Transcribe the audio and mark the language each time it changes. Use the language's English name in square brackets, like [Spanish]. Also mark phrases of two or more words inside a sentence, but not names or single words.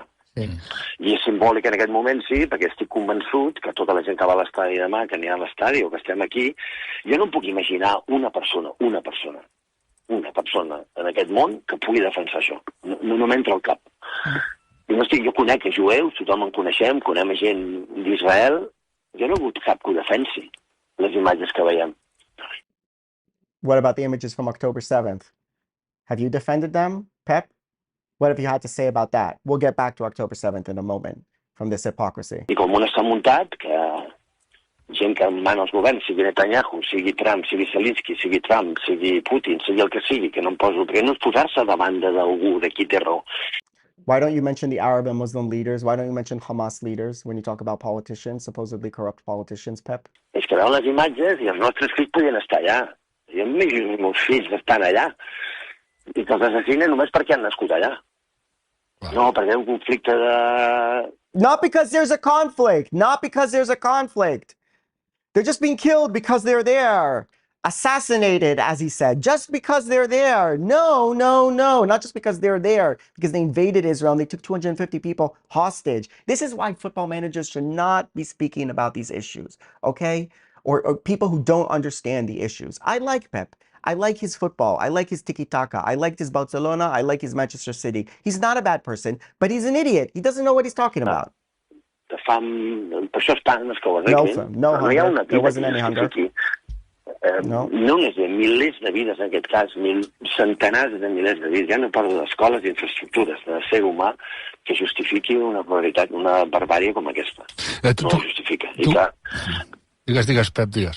[Catalan] I és simbòlic en aquest moment, sí, perquè estic convençut que tota la gent que va a l'estadi demà, que anirà a l'estadi o que estem aquí, jo no em puc imaginar una persona una persona en aquest món que pugui defensar això. No m'entra al cap. I no estic, jo conec jueus, tothom en coneixem, coneixem gent d'Israel. Jo no he hagut cap que ho defensi, les imatges que veiem. [English] What about the images from October 7th? Have you defended them, Pep? What have you had to say about that? We'll get back to October 7th in a moment from this hypocrisy. [Catalan] I com un està muntat, que gent que mana els governs, sigui Netanyahu, sigui Trump, sigui Zelensky, sigui Trump, sigui Putin, sigui el que sigui, que no em poso... Perquè no és posar-se davant d'algú, de qui té raó. [English] Why don't you mention the Arab and Muslim leaders? Why don't you mention Hamas leaders when you talk about politicians, supposedly corrupt politicians, Pep? [Catalan] És que veuen les imatges i els nostres fills podien estar allà. Jo m'imagino els meus fills estan allà i que els assassinen només perquè han nascut allà. No, perquè hi ha un conflicte de... [English] Not because there's a conflict. Not because there's a conflict. They're just being killed because they're there. Assassinated, as he said, just because they're there. No, no, no. Not just because they're there, because they invaded Israel and they took 250 people hostage. This is why football managers should not be speaking about these issues, okay? Or people who don't understand the issues. I like Pep. I like his football. I like his tiki-taka. I liked his Barcelona. I like his Manchester City. He's not a bad person, but he's an idiot. He doesn't know what he's talking about. [Catalan] De fam... Per això estan els que ho arreglin. [English] No hunger. There wasn't any hunger. [Catalan] Aquí. No només de milers de vides, en aquest cas, centenars de milers de vides. Ja no parlo d'escoles i infraestructures, de ser humà que justifiqui una barbaritat, una barbària com aquesta. No ho justifica. Digues, Pep, digues.